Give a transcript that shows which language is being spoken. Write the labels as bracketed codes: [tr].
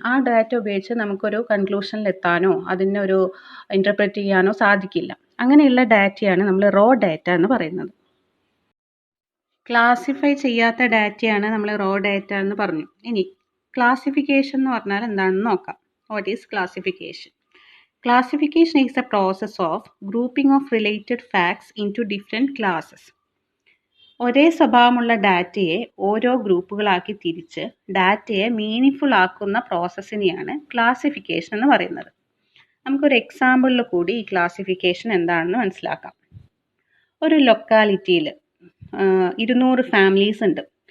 [ml] ആ ഡാറ്റ ഉപയോഗിച്ച് നമുക്കൊരു കൺക്ലൂഷനിലെത്താനോ അതിനൊരു ഇൻ്റർപ്രറ്റ് ചെയ്യാനോ സാധിക്കില്ല. അങ്ങനെയുള്ള ഡാറ്റയാണ് നമ്മൾ റോ ഡാറ്റ എന്ന് പറയുന്നത്. ക്ലാസിഫൈ ചെയ്യാത്ത ഡാറ്റയാണ് നമ്മൾ റോ ഡാറ്റ എന്ന് പറഞ്ഞു. ഇനി ക്ലാസിഫിക്കേഷൻ എന്ന് പറഞ്ഞാൽ എന്താണെന്ന് നോക്കാം. [en] What is classification? Classification is the process of grouping of related facts into different classes. [ml] ഒരേ സ്വഭാവമുള്ള ഡാറ്റയെ ഓരോ ഗ്രൂപ്പുകളാക്കി തിരിച്ച് ഡാറ്റയെ മീനിങ്ഫുൾ ആക്കുന്ന പ്രോസസ്സിനെയാണ് ക്ലാസിഫിക്കേഷൻ എന്ന് പറയുന്നത്. നമുക്കൊരു എക്സാമ്പിളിൽ കൂടി ഈ ക്ലാസിഫിക്കേഷൻ എന്താണെന്ന് മനസ്സിലാക്കാം. ഒരു ലൊക്കാലിറ്റിയിൽ 200 ഫാമിലീസ് ഉണ്ട്.